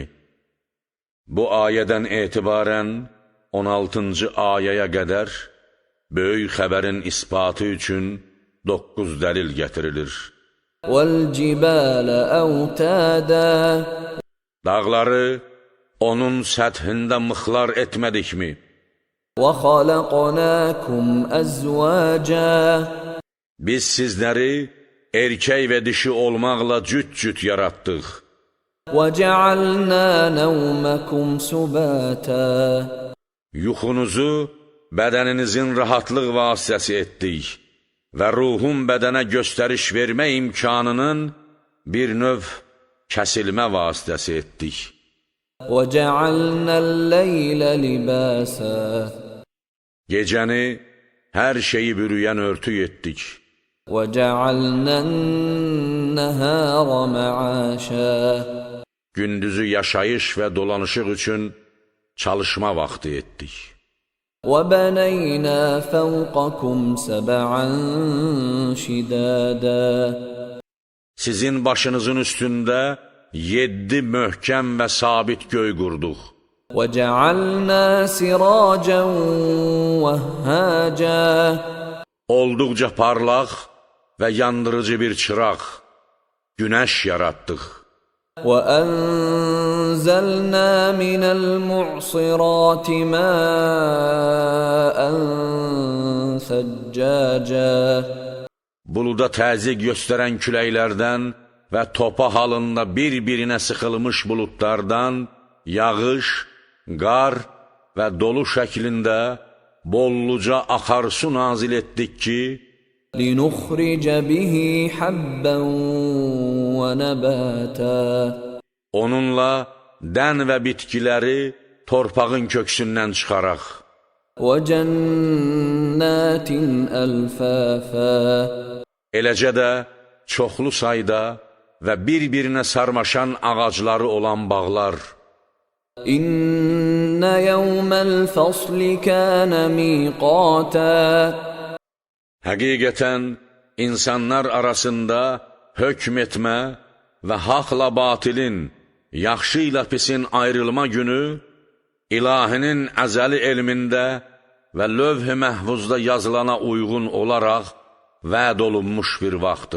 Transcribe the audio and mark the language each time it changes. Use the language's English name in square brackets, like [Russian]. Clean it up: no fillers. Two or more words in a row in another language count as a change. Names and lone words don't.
[Azerbaijani] Bu ayədən etibarən 16-cı ayəyə qədər böyük xəbərin isbatı üçün 9 dəlil gətirilir. [Arabic] والجبال أوتادا. [Azerbaijani] Dağları onun səthində mıxlar etmədikmi? [Arabic] وَخَلَقْنَاكُمْ أَزْوَاجًا. [Azerbaijani] Biz sizləri erkək və dişi olmaqla cüt-cüt yaratdıq. [Arabic] وَجَعَلْنَا نَوْمَكُمْ سُبَاتًا. [Azerbaijani] Yuxunuzu bədəninizin rahatlıq vasitəsi etdik və ruhun bədənə göstəriş vermə imkanının bir növ kəsilmə vasitəsi etdik. [Arabic] وَجَعَلْنَا اللَّيْلَ لِبَاسًا. [Azerbaijani] Gecəni hər şeyi bürüyən örtük etdik. [Arabic] وَجَعَلْنَا النَّهَارَ مَعَاشًا. [Azerbaijani] Gündüzü yaşayış və dolanışıq üçün çalışma vaxtı etdik. [Arabic] وَبَنَيْنَا فَوْقَكُمْ سَبْعًا شِدَادًا. [Azerbaijani] Sizin başınızın üstündə 7 möhkəm və sabit göy qurduq. [Arabic] وَجَعَلْنَا سِرَاجًا وَهَّاجًا. [Azerbaijani] Olduqca parlaq və yandırıcı bir çıraq, günəş yaratdıq. [Arabic] وَأَنزَلْنَا مِنَ الْمُعْصِرَاتِ مَاءً ثَجَّاجًا. [Azerbaijani] Buluda təzyiq göstərən küləklərdən və topa halında bir-birinə sıxılmış buludlardan yağış, qar və dolu şəklində bolluca axarsu nazil etdik ki, [Arabic] لِنُخْرِجَ بِهِ حَبًّا وَنَبَاتًا. [Azerbaijani] Onunla dən və bitkiləri torpağın köksündən çıxaraq. [Arabic] وَجَنَّاتٍ أَلْفَافًا. [Azerbaijani] Eləcə də çoxlu sayda və bir-birinə sarmaşan ağacları olan bağlar. [Arabic] إن يوم الفصل كان ميقاتا. [Azerbaijani] Həqiqətən, insanlar arasında hökm etmə və haqla batilin, yaxşı ilə pisin ayrılma günü, ilahinin əzəli elmində və lövh-i məhvuzda yazılana uyğun olaraq vəd olunmuş bir vaxtdır.